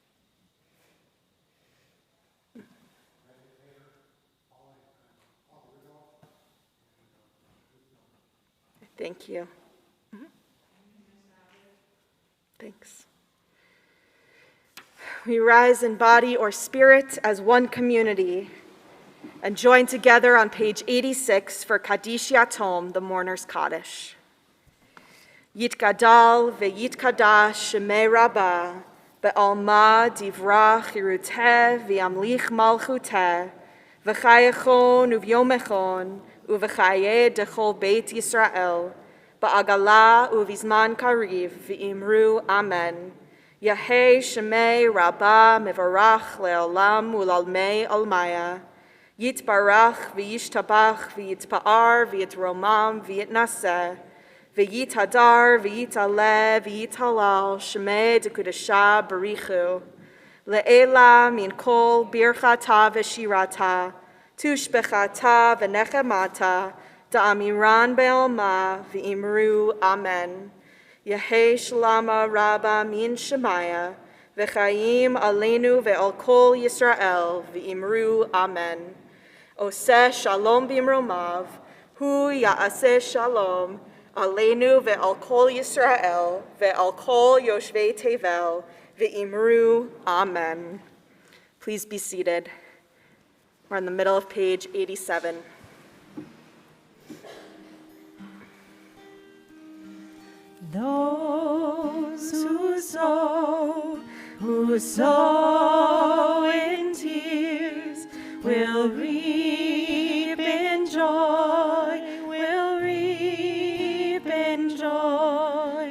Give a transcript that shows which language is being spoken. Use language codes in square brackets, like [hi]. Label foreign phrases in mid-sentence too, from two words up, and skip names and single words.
[en] Thank you. Thanks. We rise in body or spirit as one community and join together on page 86 for Kaddish Yatom, the mourner's Kaddish. [arc] יתגדל ויתקדש שמה רבא, בעלמא די ברא כרעותה וימליך מלכותה, בחייכון וביומיכון, ובחיי דכל בית ישראל, בעגלא ובזמן קריב ואמרו אמן. יהא שמה רבא מברך לעלם ולעלמי עלמיא. יתברך וישתבח ויתפאר ויתרומם ויתנשא. ויתהדר, ויתעלה, ויתהלל, שמה דקודשא בריך הוא. לעלא מן כל ברכתא ושירתא, תשבחתא ונחמתא, דאמירן בעלמא, ואמרו אמן. יהא שלמא רבא מן שמיא, [he] וחיים עלינו ועל כל ישראל, ואמרו אמן. עושה שלום במרומיו, הוא יעשה שלום, עלינו ועל כל ישראל, ועל כל יושבי תבל, ואמרו, amen. [en] Please be seated. We're in the middle of page 87. Those who sow in tears will reap in joy, will reap in joy.